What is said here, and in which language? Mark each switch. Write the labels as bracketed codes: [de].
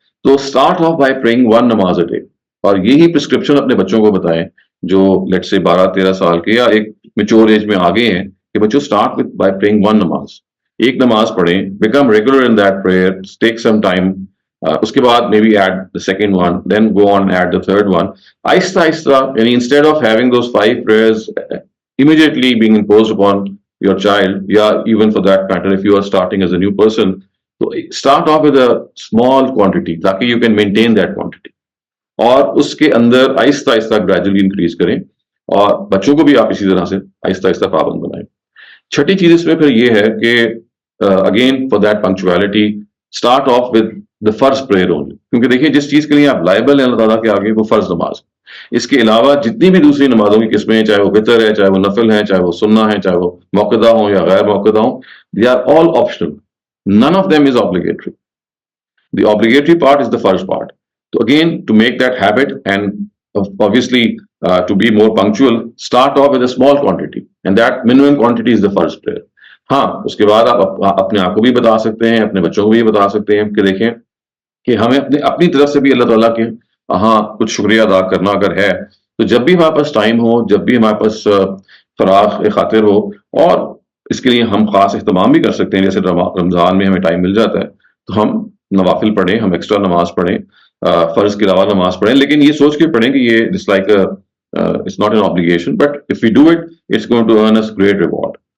[ur] تو start of by praying 1 نماز a day, اور یہی پرسکرپشن اپنے بچوں کو بتائیں جو لیٹ سے 12-13 سال کے یا ایک میچور ایج میں آگے ہیں کہ بچوں اسٹارٹ وتھ بائی پریئنگ 1 نماز, ایک نماز پڑھیں, [en] become regular in that prayer, take some time, [ur] اس کے بعد [en] maybe add the second one, then go on add the third one, [ur] آہستہ آہستہ. [en] یعنی instead of having those 5 prayers immediately being imposed upon your child, یا even for that matter if you are starting as a new person, تو start off with a small quantity تاکہ you can maintain that quantity, [ur] اور اس کے اندر آہستہ آہستہ gradually increase کریں, اور بچوں کو بھی آپ اسی طرح سے آہستہ آہستہ پابند بنائیں. چھٹی چیز اس میں پھر یہ ہے کہ [en] again for that punctuality start off with the فرض prayer only, [ur] کیونکہ دیکھیے جس چیز کے لیے آپ لائبل ہیں اللہ تعالیٰ کے آگے وہ فرض نماز. اس کے علاوہ جتنی بھی دوسری نمازوں کی قسمیں ہیں, چاہے وہ وتر ہے, چاہے وہ نفل ہیں, چاہے وہ سنہ ہے, چاہے وہ موقدہ ہوں یا غیر موقدہ ہوں, [en] they are all optional. None of them is obligatory. The obligatory part is the first part. So again, to make that habit and obviously to be more punctual, start off with a small quantity, and that minimum quantity is the first prayer. [ur] ہاں, اس کے بعد آپ اپنے آپ کو بھی بتا سکتے ہیں, اپنے بچوں کو بھی بتا سکتے ہیں کہ دیکھیں کہ ہمیں اپنی طرف سے بھی اللہ تعالیٰ کے ہاں کچھ شکریہ ادا کرنا اگر ہے تو جب بھی ہمارے پاس ٹائم ہو, جب بھی ہمارے پاس فراغ خاطر ہو, اور اس کے لیے ہم خاص اہتمام بھی کر سکتے ہیں, جیسے رمضان میں ہمیں ٹائم مل جاتا ہے تو ہم نوافل پڑھیں, ہم ایکسٹرا نماز پڑھیں, فرض کے علاوہ نماز پڑھیں, لیکن یہ سوچ کے پڑھیں کہ یہ [en] It's like it's not an obligation, but if we do it, it's going to earn us great reward.